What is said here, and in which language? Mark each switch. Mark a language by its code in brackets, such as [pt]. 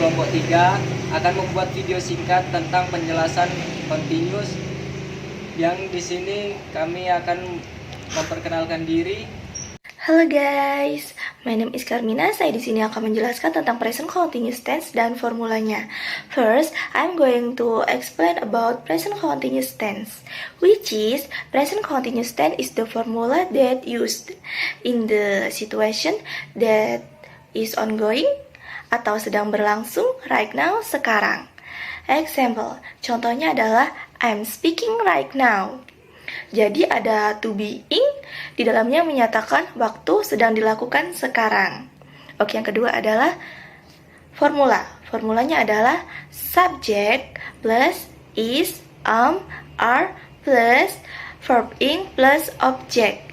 [id] 3 akan membuat video singkat tentang penjelasan continuous, yang di sini kami akan memperkenalkan diri. [en] Halo guys, my name is [id] Carmina. Saya di sini akan menjelaskan tentang present continuous tense dan formulanya. [en] First, I'm going to explain about present continuous tense, which is present continuous tense is the formula that used in the situation that is ongoing [id] atau sedang berlangsung [en] right now, [id] sekarang. [en] Example, [id] contohnya adalah [en] I'm speaking right now. [id] Jadi ada to being di dalamnya menyatakan waktu sedang dilakukan sekarang. Oke, yang kedua adalah formula. Formulanya adalah [en] subject plus is, are plus verb in plus object.